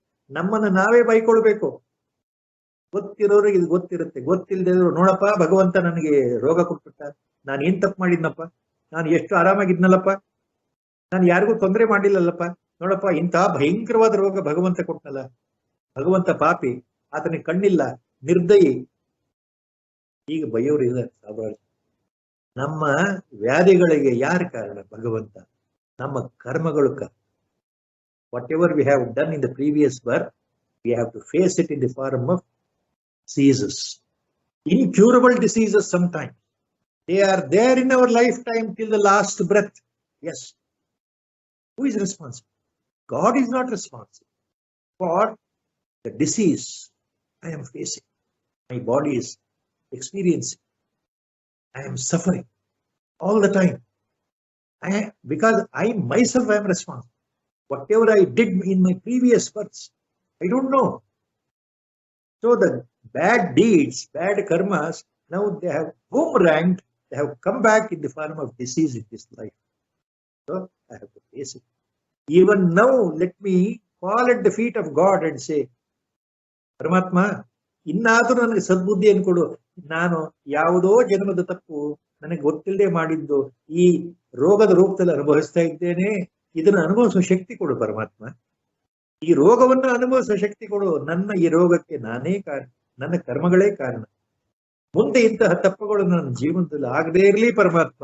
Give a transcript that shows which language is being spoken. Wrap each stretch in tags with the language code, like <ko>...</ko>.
<kn>ನಮ್ಮನ್ನ ನಾವೇ ಬೈಕೊಳ್ಬೇಕು. ಗೊತ್ತಿರೋರಿಗೆ ಇದು ಗೊತ್ತಿರುತ್ತೆ, ಗೊತ್ತಿಲ್ಲದೆ ನೋಡಪ್ಪ ಭಗವಂತ ನನಗೆ ರೋಗ ಕೊಟ್ಬಿಟ್ಟ, ನಾನು ಏನ್ ತಪ್ಪು ಮಾಡಿದ್ನಪ್ಪ, ನಾನು ಎಷ್ಟು ಆರಾಮಾಗಿದ್ನಲ್ಲಪ್ಪ, ನಾನು ಯಾರಿಗೂ ತೊಂದರೆ ಮಾಡಿಲ್ಲಲ್ಲಪ್ಪ, ನೋಡಪ್ಪ ಇಂತಹ ಭಯಂಕರವಾದ ರೋಗ ಭಗವಂತ ಕೊಟ್ಟನಲ್ಲ, ಭಗವಂತ ಪಾಪಿ, ಆತನಿಗೆ ಕಣ್ಣಿಲ್ಲ, ನಿರ್ದಯಿ, ಈಗ ಬೈಯೋರು ಇಲ್ಲ ಸಾವಿರಾರು. ನಮ್ಮ ವ್ಯಾಧಿಗಳಿಗೆ ಯಾರು ಕಾರಣ? ಭಗವಂತ. ನಮ್ಮ ಕರ್ಮಗಳು ಕಾರಣ.</kn> <en>Whatever we have done in the previous birth, we have to face it in the form of diseases, incurable diseases sometimes. They are there in our lifetime till the last breath. Yes. Who is responsible? God is not responsible for the disease I am facing. My body is experiencing. I am suffering all the time. Because I myself am responsible. Whatever I did in my previous births, I don't know. So the bad deeds, bad karmas Now they have boomeranged, they have come back in the form of disease in this life. So I have to face it. Even now, let me fall at the feet of God and say,</en> <kn>ಪರಮಾತ್ಮ ಇನ್ನಾದ್ರೂ ನನಗೆ ಸದ್ಬುದ್ಧಿಯನ್ನು ಕೊಡು. ನಾನು ಯಾವುದೋ ಜನ್ಮದ ತಪ್ಪು ನನಗೆ ಗೊತ್ತಿಲ್ಲದೆ ಮಾಡಿದ್ದು ಈ ರೋಗದ ರೂಪದಲ್ಲಿ ಅನುಭವಿಸ್ತಾ ಇದ್ದೇನೆ. ಇದನ್ನು ಅನುಭವಿಸುವ ಶಕ್ತಿ ಕೊಡು ಪರಮಾತ್ಮ. ಈ ರೋಗವನ್ನು ಅನುಭವಿಸುವ ಶಕ್ತಿ ಕೊಡು. ನನ್ನ ಈ ರೋಗಕ್ಕೆ ನಾನೇ ಕಾರಣ, ನನ್ನ ಕರ್ಮಗಳೇ ಕಾರಣ. ಮುಂದೆ ಇಂತಹ ತಪ್ಪುಗಳು ನನ್ನ ಜೀವನದಲ್ಲಿ ಆಗದೇ ಇರಲಿ ಪರಮಾತ್ಮ.</kn>